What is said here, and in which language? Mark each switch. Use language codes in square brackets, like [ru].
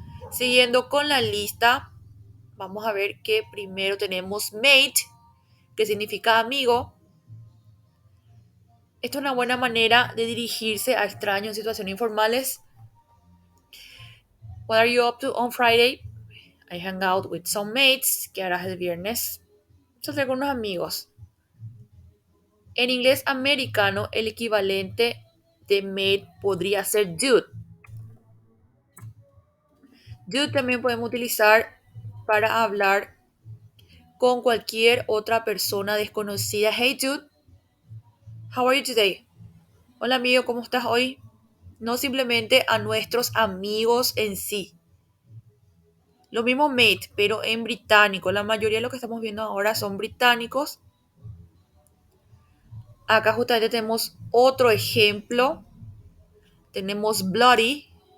[es] Siguiendo con la lista, vamos a ver que primero tenemos mate, que significa amigo. Esto es una buena manera de dirigirse a extraños en situaciones informales. [en] What are you up to on Friday? I hang out with some mates. [es] ¿Qué harás el viernes? Saldré con unos amigos. En inglés americano, el equivalente de mate podría ser dude. Dude también podemos utilizar para hablar con cualquier otra persona desconocida. [en] Hey dude, how are you today? [es] Hola amigo, ¿cómo estás hoy? No simplemente a nuestros amigos en sí. Lo mismo mate, pero en británico. La mayoría de lo que estamos viendo ahora son británicos. Acá justamente tenemos otro ejemplo. Tenemos bloody.